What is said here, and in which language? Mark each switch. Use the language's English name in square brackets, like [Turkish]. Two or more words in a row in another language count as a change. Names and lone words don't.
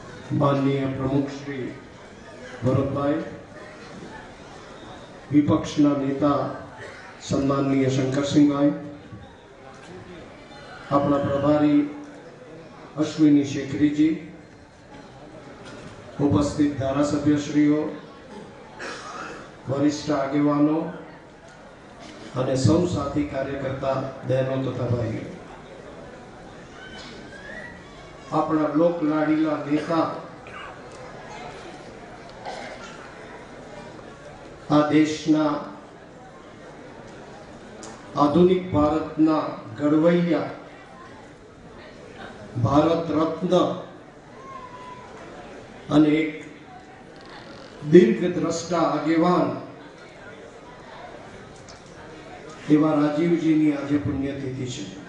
[Gujarati] માનનીય પ્રમુખ શ્રી ભરતભાઈ, વિપક્ષના નેતા સન્માનનીય શંકરસિંહભાઈ, આપણા પ્રભારી અશ્વિની શેખરીજી, ઉપસ્થિત ધારાસભ્યશ્રીઓ, વરિષ્ઠ આગેવાનો અને સૌ સાથી કાર્યકર્તા બહેનો તથા ભાઈઓ, આપણા લોકલાડીલા નેતા આ દેશના આધુનિક ભારતના ઘડવૈયા, ભારત રત્ન અને એક દીર્ઘદ્રષ્ટા આગેવાન એવા રાજીવજીની આજે પુણ્યતિથિ છે।